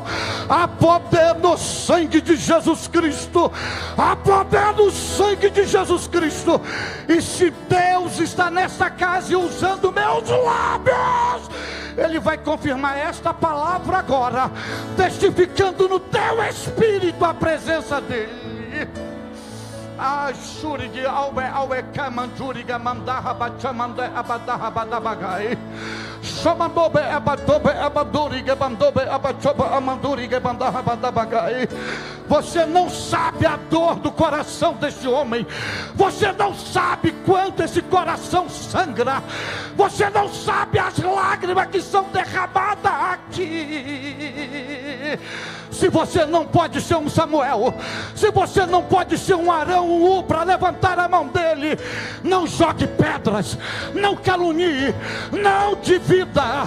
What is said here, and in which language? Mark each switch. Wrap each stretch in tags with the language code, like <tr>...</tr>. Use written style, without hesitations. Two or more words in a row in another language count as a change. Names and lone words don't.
<pt>Há poder no sangue de Jesus Cristo, há poder no sangue de Jesus Cristo. E se Deus está nessa casa e usando meus lábios, Ele vai confirmar esta palavra agora, testificando no teu espírito a presença dEle. Ashurigi awe kamanduriga mandaha bachamande abadaha badabagai. Shamandobe abadobe abaduriga bandobe abachoba amanduriga bandaha badabagai. Você não sabe a dor do coração deste homem. Você não sabe quanto esse coração sangra. Você não sabe as lágrimas que são derramadas aqui. Se você não pode ser um Samuel, se você não pode ser um Arão, um para levantar a mão dele, não jogue pedras, não calunie, não divida.</pt>